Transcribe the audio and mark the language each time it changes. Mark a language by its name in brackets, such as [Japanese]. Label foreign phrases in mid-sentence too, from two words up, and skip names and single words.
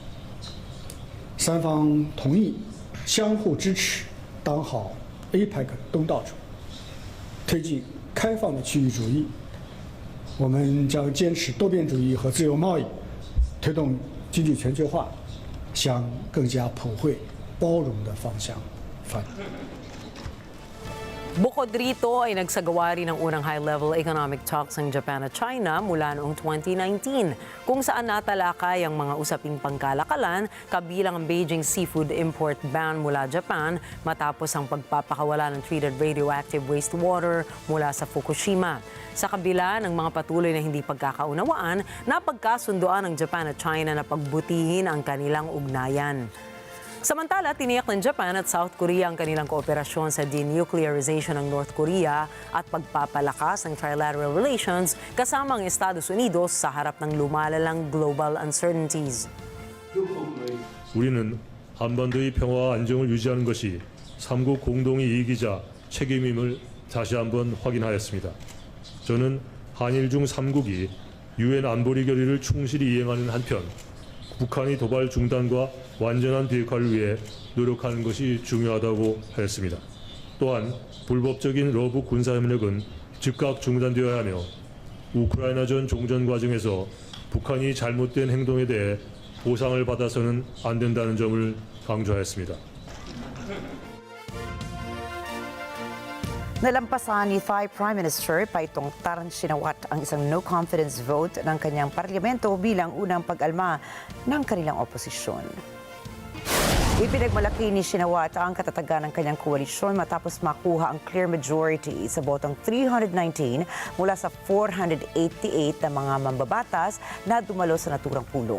[Chinese] 三方同意相互支持，当好 APEC 东道主，推进开放的区域主义。我们将坚持多边主义和自由贸易，推动经济全球化向更加普惠、包容的方向发展。 [Filipino] Bukod rito ay nagsagawa rin ng unang [English] high-level economic talks [Filipino] ng Japan at China mula noong 2019 kung saan natalakay ang mga usaping pangkalakalan kabilang ang Beijing [English] seafood import ban [Filipino] mula Japan matapos ang pagpapakawala ng [English] treated radioactive wastewater [Filipino] mula sa Fukushima. Sa kabila ng mga patuloy na hindi pagkakaunawaan, napagkasundoan ng Japan at China na pagbutihin ang kanilang ugnayan. Samantala, tiniyak ng Japan at South Korea ang kanilang kooperasyon sa denuclearization ng North Korea at pagpapalakas ng [English] trilateral relations [Filipino] kasama ang Estados Unidos sa harap ng lumalalang [English] global uncertainties. [Korean] 우리는 한반도의 평화와 안정을 유지하는 것이 삼국 공동의 이익이자 책임임을 다시 한번 확인하였습니다. 저는 한일 중 3국이 유엔 안보리 결의를 충실히 이행하는 한편 북한의 도발 중단과 완전한 비핵화를 위해 노력하는 것이 중요하다고 하였습니다. 또한 불법적인 러브 군사협력은 즉각 중단되어야 하며 우크라이나전 종전 과정에서 북한이 잘못된 행동에 대해 보상을 받아서는 안 된다는 점을 강조하였습니다. [Filipino] Nalampasan ni [English] Thai Prime Minister [Filipino] Paitong Shinawatra ang isang [English] no-confidence vote [Filipino] ng kanyang parlamento bilang unang pag-alma ng kanilang oposisyon. Ipinagmalaki ni Shinawatra ang katatagan ng kanyang koalisyon matapos makuha ang [English] clear majority [Filipino] sa botong 319 mula sa 488 na mga mambabatas na dumalo sa naturang pulong.